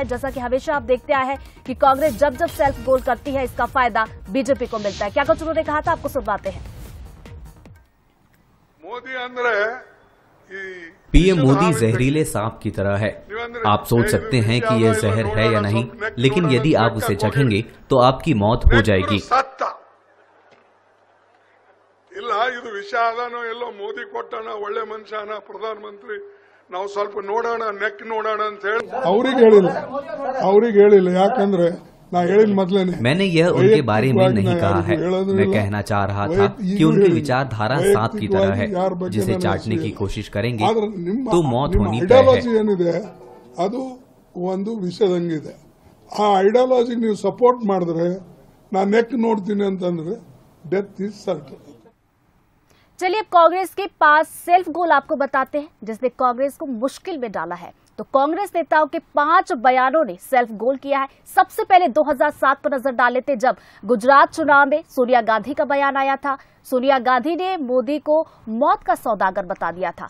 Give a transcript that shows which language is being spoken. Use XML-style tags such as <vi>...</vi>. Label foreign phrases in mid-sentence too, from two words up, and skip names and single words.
<hi>जैसा कि हमेशा आप देखते आए हैं कि कांग्रेस जब जब</hi> <en>self goal</en> <hi>करती है इसका फायदा बीजेपी को मिलता है। क्या कुछ उन्होंने कहा था, आपको सुनवाते हैं। पीएम मोदी जहरीले सांप की तरह है। आप सोच सकते हैं कि यह जहर है या नहीं, लेकिन यदि आप उसे चखेंगे तो आपकी मौत हो जाएगी।</hi> <kn>ಇದು ವಿಷ ಆದಾನೋ ಎಲ್ಲೋ ಮೋದಿ ಕೊಟ್ಟಣ ಒಳ್ಳೆ ಮನುಷ್ಯನ ಪ್ರಧಾನಮಂತ್ರಿ ನಾವು ಸ್ವಲ್ಪ ನೋಡೋಣ ನೆಕ್ ನೋಡೋಣ ಅಂತ ಹೇಳಿ ಅವ್ರಿಗೆ ಹೇಳಿಲ್ಲ ಯಾಕಂದ್ರೆ ನಾ ಹೇಳಿದ ಮೊದಲೇನೆ</kn> <hi>मैंने यह उनके बारे में नहीं कहा है। मैं कहना चाह रहा था कि उनकी विचारधारा सांप की तरह है, जिसे चाटने की कोशिश करेंगे तो मौत होनी तय है।</hi> <kn>ಏನಿದೆ ಅದು ಒಂದು ವಿಷದಂಗಿದೆ। ಆ ಐಡಿಯಾಲಜಿ ನೀವು ಸಪೋರ್ಟ್ ಮಾಡಿದ್ರೆ ನಾ ನೆಕ್ ನೋಡ್ತೀನಿ ಅಂತಂದ್ರೆ</kn> <en>death is certain.</en> <hi>चलिए अब कांग्रेस के पास</hi> <en>self goal</en> <hi>आपको बताते हैं जिसने कांग्रेस को मुश्किल में डाला है। तो कांग्रेस नेताओं के 5 बयानों ने</hi> <en>self goal</en> <hi>किया है। सबसे पहले 2007 पर नजर डाल लेते, जब गुजरात चुनाव में सोनिया गांधी का बयान आया था। सोनिया गांधी ने मोदी को मौत का सौदागर बता दिया था।</hi>